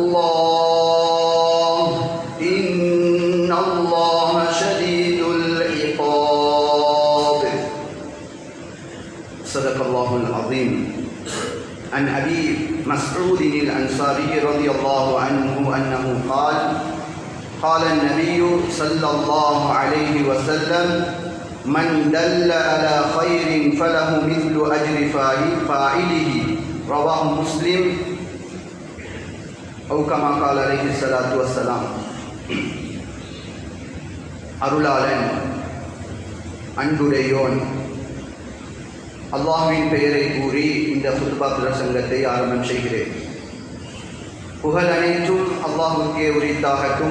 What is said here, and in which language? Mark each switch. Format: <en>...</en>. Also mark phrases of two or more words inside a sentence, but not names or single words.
<ar>الله إن الله شديد العقاب صدق الله العظيم عن أبي مسعود الأنصاري رضي الله عنه أنه قال قال النبي صلى الله عليه وسلم من دل على خير فله مثل أجر فاعله رواه مسلم أو كما قال عليه الصلاة والسلام</ar> <ta>அருளாளன் அன்புடையோன் அல்லாஹ்வின் பெயரை கூறி இந்த குத்பா பிரசங்கத்தை ஆரம்பம் செய்கிறேன். புகழ் அனைத்தும் அல்லாஹ்வுக்கே உரித்தாகட்டும்.</ta>